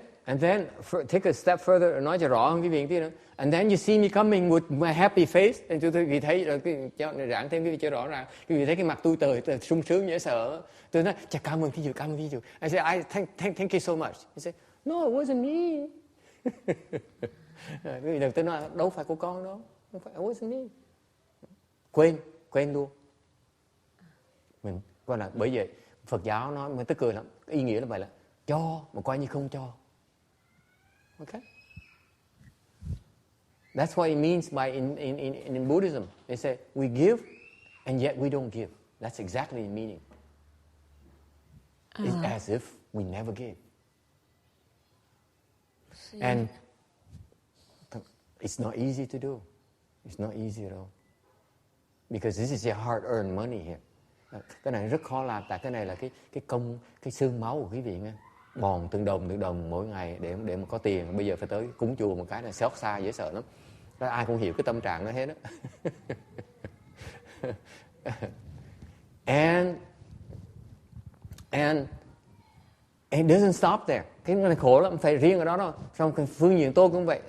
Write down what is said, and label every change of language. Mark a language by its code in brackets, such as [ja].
[en] And then take a step further, [vi] nói cho rõ hơn cái việc tí nữa. [en] And then you see me coming with my happy face. And [vi] quý vị thấy rồi, cho giảng thêm cái việc cho rõ ràng. Quý vị thấy cái mặt tôi tươi, sung sướng dễ sợ. Tôi nói, chà, cảm ơn thí chủ. [en] I say, thank you so much. He say, no, it wasn't me. [vi] Quý vị đừng tới nói, đâu phải của con đâu. Không phải, [en] it wasn't me. [vi] Quên luôn. Mình coi là bởi vậy Phật giáo nói mới tức cười lắm. Ý nghĩa là vậy là cho mà coi như không cho. [en] Okay? That's what it means by in Buddhism. They say we give and yet we don't give. That's exactly the meaning. It's as if we never gave. And it's not easy to do. It's not easy at all. Because this is your hard-earned money here. [vi] Cái này rất khó làm, tại cái này là cái công, cái xương máu của quý vị nghe. Bòn từng đồng mỗi ngày để mà có tiền. Bây giờ phải tới cúng chùa một cái là xót xa dễ sợ lắm. Đó, ai cũng hiểu cái tâm trạng đó hết đó. [en] And it doesn't stop there. [vi] Cái này khổ lắm, phải riêng ở đó đâu. Trong cái phương diện tôi cũng vậy.